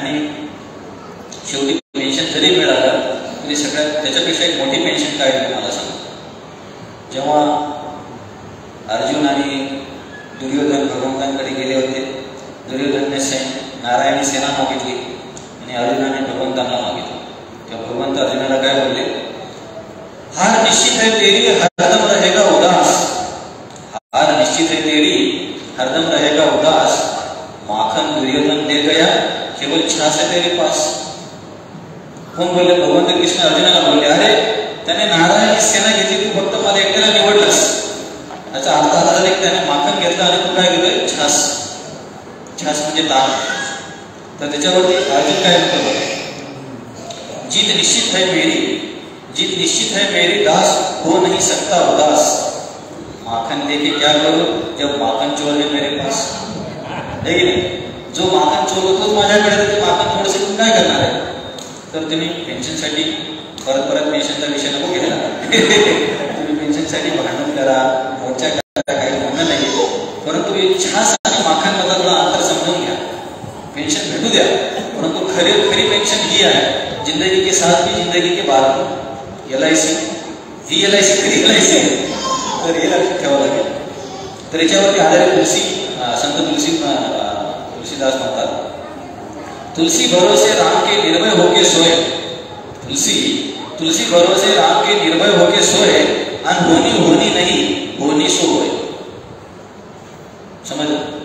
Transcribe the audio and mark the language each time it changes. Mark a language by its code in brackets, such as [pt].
[mr] आणि शेवटी पेन्शन जरी मिळालं तरी सगळ्यात त्याच्यापेक्षा एक मोठी पेन्शन काय आहे मला सांगा. जेव्हा अर्जुन आणि दुर्योधन भगवंतांकडे गेले होते, दुर्योधनने नारायणी सेना मागितली आणि अर्जुनाने भगवंतांना मागितली. तेव्हा भगवंत अर्जुनाला काय बोलले, [hi] हार निश्चित है तेरी हरदम रहेगा उदास, हार निश्चित है तेरी हरदम रहेगा उदास, माखन दुर्योधन दे गया केवल छाछ है तेरे पास. [mr] कोण बोलले? भगवंत कृष्ण अर्जुनाला बोलले, अरे त्याने नारायण सेना घेतली, तू फक्त मला एकट्याला निवडलास. याचा अर्थ असा झाला की त्याने माखन घेतला आणि तू काय घेतोय? छास. छास म्हणजे ताक. तर त्याच्यावरती अर्जुन काय म्हणतो? [hi] जीत निश्चित है मेरी, जीत निश्चित है मेरी दास, हो नहीं सकता उदास, माखन देके क्या करो जब माखन चोर है मेरे पास. [mr] है की नाही? जो माखन चोर होतोच माझ्याकडे, ते माखन थोडंसं तुम्ही काय करणार आहे? तर तुम्ही पेन्शनसाठी परत परत पेन्शनचा विषय नको घ्यायला. तुम्ही पेन्शनसाठी भांडण करा, मोर्चा करा, काही म्हणणं नाही, परंतु छास आणि माखन मधला अंतर समजून घ्या. पेन्शन भेटू द्या, परंतु खरी पेन्शन ही आहे, [hi] जिंदगी के साथ भी जिंदगी के बाद भी. [mr] LIC ही LIC खरी LIC, तर हे लक्षात ठेवावं लागेल. तर याच्यावरती आधारित संत तुलसीदास म्हणतात, [hi] तुलसी भरोसे राम के निर्भय होके सोए, तुलसी भरोसे राम के निर्भय होके सोए, अन होनी नहीं होनी सो होय. समजलं?